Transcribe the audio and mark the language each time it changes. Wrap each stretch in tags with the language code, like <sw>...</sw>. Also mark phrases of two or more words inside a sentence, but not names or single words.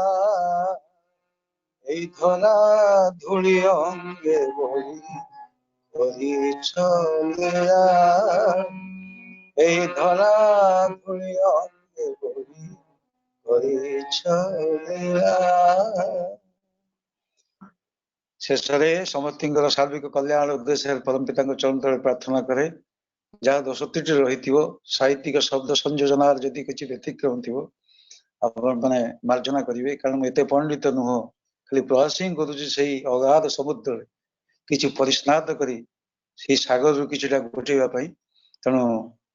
<bn>এই ধরা ধুলি অঙ্গে বলি করিছ লীলা এই ধরা ধুলি অঙ্গে বলি করিছ লীলা।</bn> <or>ଶେଷରେ ସମସ୍ତଙ୍କର ସାର୍ବିକ କଲ୍ୟାଣ ଉଦ୍ଦେଶ୍ୟରେ ପରମ ପିତାଙ୍କ ଚରଣ ତଳେ ପ୍ରାର୍ଥନା କରେ ଯାହା ଦୋଷ ତ୍ରୁଟି ରହିଥିବ ସାହିତ୍ୟିକ ଶବ୍ଦ ସଂଯୋଜନାର ଯଦି କିଛି ବ୍ୟତିକ୍ରମ ଥିବ ଆପଣମାନେ ମାର୍ଜନା କରିବେ କାରଣ ମୁଁ ଏତେ ପଣ୍ଡିତ ନୁହଁ ଖାଲି ପ୍ରୟାସ ହିଁ କରୁଛି ସେଇ ଅଗାଧ ସମୁଦ୍ରରେ କିଛି ପରିସ୍ନାତ କରି ସେଇ ସାଗରରୁ କିଛିଟା ଗୋଟେଇବା ପାଇଁ ତେଣୁ</or>